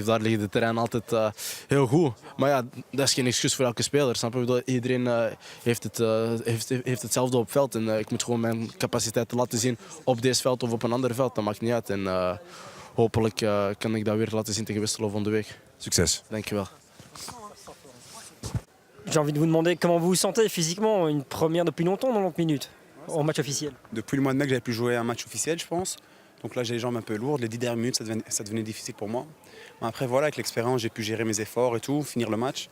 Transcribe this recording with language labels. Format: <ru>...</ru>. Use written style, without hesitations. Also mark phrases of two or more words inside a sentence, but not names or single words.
<nl>Daar ligt de terrein altijd heel goed. Maar ja, dat is geen excuus voor elke speler. Snap je? Iedereen heeft hetzelfde op veld. En ik moet gewoon mijn capaciteiten laten zien op deze veld of op een ander veld. Dat maakt niet uit. En hopelijk kan ik dat weer laten zien tegen Westerlo volgende week. Succes. Dankjewel.</nl> <fr>J'ai envie de vous demander comment vous vous sentez physiquement, une première depuis longtemps, 90 minutes, en match officiel. Depuis le mois de mai que j'avais pu jouer un match officiel, je pense. Donc là, j'ai les jambes un peu lourdes. Les 10 dernières minutes, ça devenait difficile pour moi. Mais après, voilà, avec l'expérience, j'ai pu gérer mes efforts et tout, finir le match.</fr>